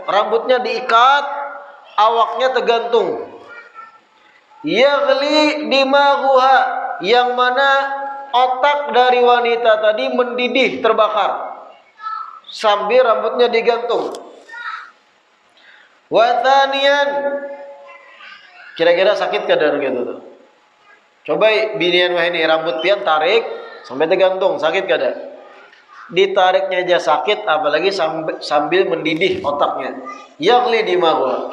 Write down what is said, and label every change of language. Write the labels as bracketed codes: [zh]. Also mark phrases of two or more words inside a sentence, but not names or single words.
[id] Rambutnya diikat, awaknya tergantung. [ar] يغلي دماغها, [id] yang mana otak dari wanita tadi mendidih, terbakar sambil rambutnya digantung. [ar] وثانيا, [id] kira-kira sakit kadar gitu tuh. [bjn] Coba binian wah ini rambut pian tarik sampai tergantung, sakit kada? [id] Ditariknya aja sakit, apalagi sambil mendidih otaknya. [ar] يغلي دماغها.